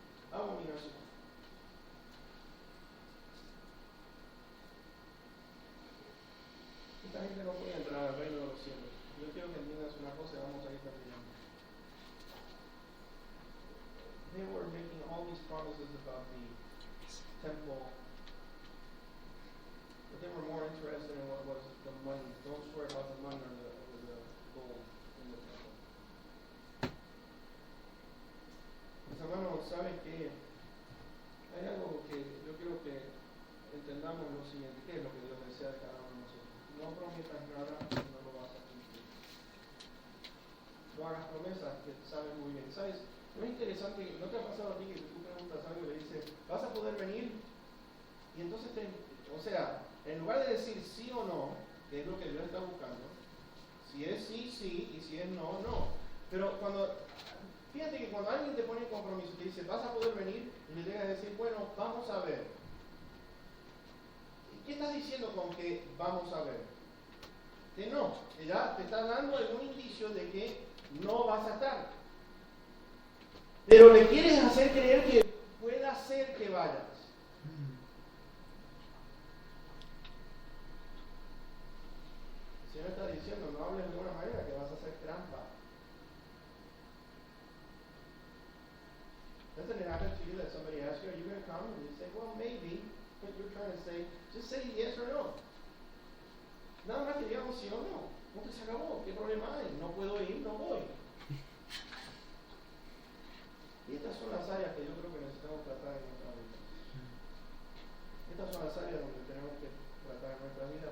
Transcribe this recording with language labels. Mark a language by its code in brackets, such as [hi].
[es] Abominación. Esta gente no puede entrar al reino de los cielos. Yo quiero que entiendas una cosa y vamos a ir terminando. [en] They were making all these promises about the temple, but they were more interested in what was the money. Don't swear about the money or the gold in the temple. [es] Mis hermanos, ¿saben qué? Hay algo que yo quiero que entendamos lo siguiente. ¿Qué es lo que Dios desea de cada uno de nosotros? No prometas nada, no lo vas a cumplir. No hagas promesas que sabes muy bien. ¿Sabes? No es interesante, ¿no te ha pasado a ti que tú preguntas algo y le dices, ¿vas a poder venir? Y entonces, o sea, en lugar de decir sí o no, que es lo que Dios está buscando, si es sí, sí, y si es no, no. Pero fíjate que cuando alguien te pone en compromiso, te dice, ¿vas a poder venir? Y le llegas a decir, bueno, vamos a ver. ¿Qué estás diciendo con que vamos a ver? Que no, que ya te está dando algún indicio de que no vas a estar. Pero le quieres hacer creer que pueda ser que vayas. El Señor está diciendo, no hables de una manera que vas a hacer trampa. [en] Doesn't it happen to you that somebody asks you, are you going to come? And you say, well, maybe. But you're trying to say, just say yes or no. [es] Nada más que digamos sí o no. ¿Cómo que se acabó? ¿Qué problema hay? No puedo ir, no voy. Y estas son las áreas que yo creo que necesitamos tratar en nuestra vida. Estas son las áreas donde tenemos que tratar en nuestra vida.